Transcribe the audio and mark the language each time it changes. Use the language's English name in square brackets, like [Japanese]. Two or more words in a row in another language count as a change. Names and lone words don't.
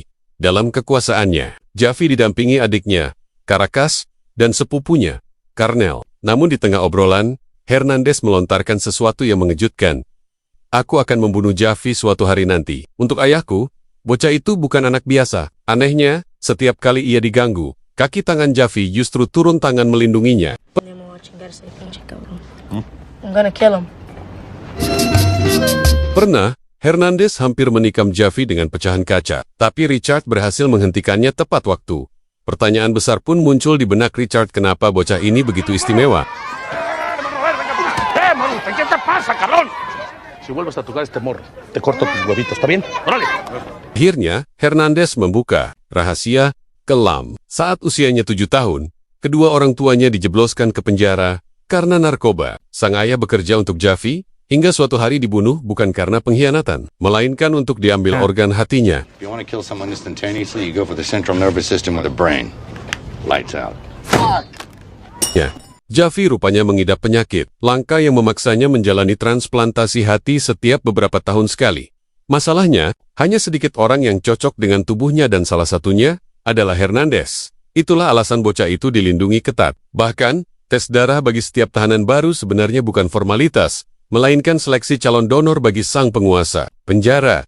[Indonesian] Dalam kekuasaannya, Javi didampingi adiknya, Caracas, dan sepupunya, Carnel. Namun di tengah obrolan, Hernandez melontarkan sesuatu yang mengejutkan. Aku akan membunuh Javi suatu hari nanti. Untuk ayahku, bocah itu bukan anak biasa. Anehnya, setiap kali ia diganggu, kaki tangan Javi justru turun tangan melindunginya. [English] I'm gonna kill him. [Indonesian] Pernah, Hernandez hampir menikam Javi dengan pecahan kaca, tapi Richard berhasil menghentikannya tepat waktu. Pertanyaan besar pun muncul di benak Richard, kenapa bocah ini begitu istimewa? [Spanish] Maruta, ¿qué te pasa, cabrón? Si vuelves a tocar este morro, te corto tus huevitos, ¿está bien? ¡Órale! [Indonesian] Akhirnya, Hernandez membuka rahasia kelam. Saat usianya 7 tahun, kedua orang tuanya dijebloskan ke penjara karena narkoba. Sang ayah bekerja untuk Javi, hingga suatu hari dibunuh bukan karena pengkhianatan, melainkan untuk diambil organ hatinya. [English] If you want to kill someone instantaneously, you go for the central nervous system with the brain. Lights out. [Indonesian] Javi rupanya mengidap penyakit langka yang memaksanya menjalani transplantasi hati setiap beberapa tahun sekali. Masalahnya, hanya sedikit orang yang cocok dengan tubuhnya dan salah satunya adalah Hernandez. Itulah alasan bocah itu dilindungi ketat. Bahkan, tes darah bagi setiap tahanan baru sebenarnya bukan formalitas, melainkan seleksi calon donor bagi sang penguasa penjara.